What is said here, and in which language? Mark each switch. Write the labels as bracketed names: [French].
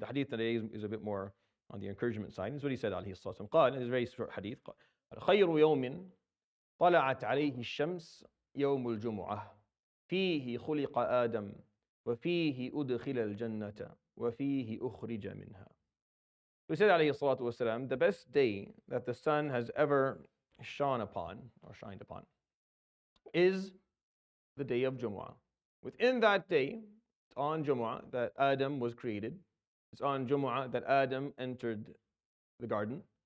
[English] And the hadith today is a bit more on the encouragement side. That's what he said, alayhi salatu wasalam. قال, it's a very short hadith. [Arabic] خير يوم طلعت عليه الشمس يوم الجمعة فيه خلق آدم وفيه أدخل الجنة وفيه أخرج منها. [English] We said, alayhi salatu wasalam, the best day that the sun has ever shone upon or shined upon is the day of Jumaah. Within that day, it's on Jumaah that Adam was created. It's on Jumaah that Adam entered the garden.